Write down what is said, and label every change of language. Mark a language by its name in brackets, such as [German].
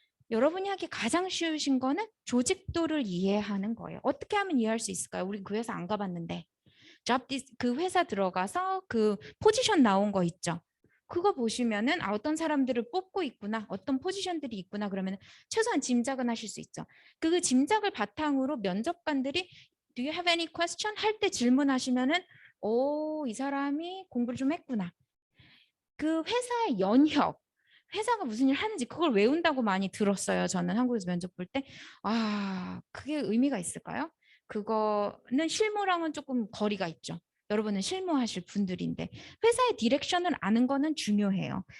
[Korean] 여러분이 하기 가장 쉬우신 거는 조직도를 이해하는 거예요. 어떻게 하면 이해할 수 있을까요? 우리 그 회사 안 가봤는데. 그 회사 들어가서 그 포지션 나온 거 있죠. 그거 보시면은 어떤 사람들을 뽑고 있구나, 어떤 포지션들이 있구나 그러면 최소한 짐작은 하실 수 있죠. 그 짐작을 바탕으로 면접관들이 [English] Do you have any question? [Korean] 할 때 질문하시면은 이 사람이 공부를 좀 했구나. 그 회사의 연혁, 회사가 무슨 일 하는지 그걸 외운다고 많이 들었어요. 저는 한국에서 면접 볼 때. 그게 의미가 있을까요? 그거는 실무랑은 조금 거리가 있죠. 여러분은 실무하실 분들인데 회사의 디렉션을 아는 거는 중요해요.